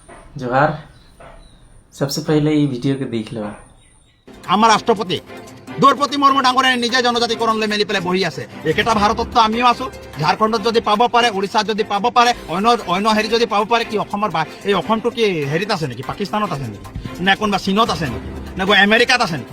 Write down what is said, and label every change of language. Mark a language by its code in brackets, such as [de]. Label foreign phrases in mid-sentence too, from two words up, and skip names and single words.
[hi] जोहार। सबसे पहले ये वीडियो के देख लो। [as] আমার রাষ্ট্রপতি দ্রৌপদী মুর্মু ডাঙরে নিজে জনজাতিকরণ লৈ মেলি পেলাই বহি আছে। একেটা ভাৰতত তো আমিও আছো। ঝাৰখণ্ডত যদি পাব পাৰে, উৰিষ্যাত যদি পাব পাৰে, অন্য হেৰি যদি পাব পাৰে, কি অসমৰ এই অসমটো কি হেৰিত আছে নেকি? পাকিস্তানত আছে নেকি? নে কোনোবা চীনত আছে নেকি? নে আমেৰিকাত আছে নেকি?